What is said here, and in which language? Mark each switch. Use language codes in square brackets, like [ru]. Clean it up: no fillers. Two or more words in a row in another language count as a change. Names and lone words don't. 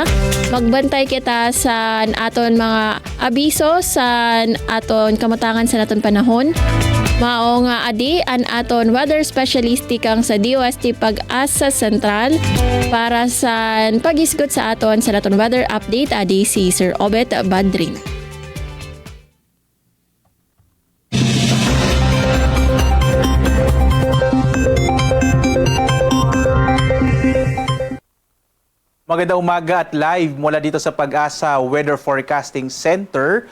[war] Magbantay kita sa aton mga abiso sa aton kamatangan sa naton panahon. Mao nga adi an aton [en] weather specialist [war] kang sa DOST Pag-asa Sentral para sa pag-isgot sa aton sa naton [en] weather update [war] adi si Sir Obet Badrin. [tl] Magandang umaga at live mula dito sa Pag-asa Weather Forecasting Center.